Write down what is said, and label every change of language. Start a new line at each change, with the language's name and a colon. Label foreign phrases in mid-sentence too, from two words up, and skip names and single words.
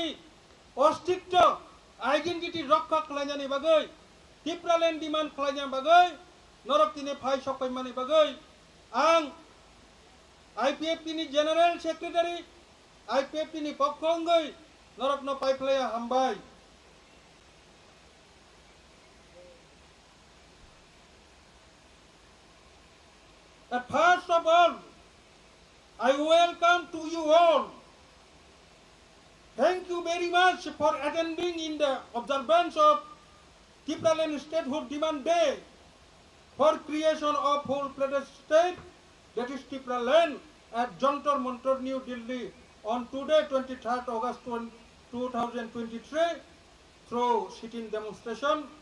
Kok Borok: अस्तित्व आइडेन्टिटी रक्षा खालायनायनि बागै
English: Tripuraland demand
Kok Borok: खालायनायनि बागै नरकतिनि फाय सफायमानि बागै आं IPFT नि
English: general secretary
Kok Borok: IPFT नि पक्षंगै नरकनो पाइफ्लाया हामबाय
English: But first of all, I welcome to you all. Thank you very much for attending in the observance of Tripuraland Statehood Demand Day for creation of full-fledged state, that is Tripuraland at Jantar Mantar, New Delhi on today, 23rd August 2023, through sit-in demonstration.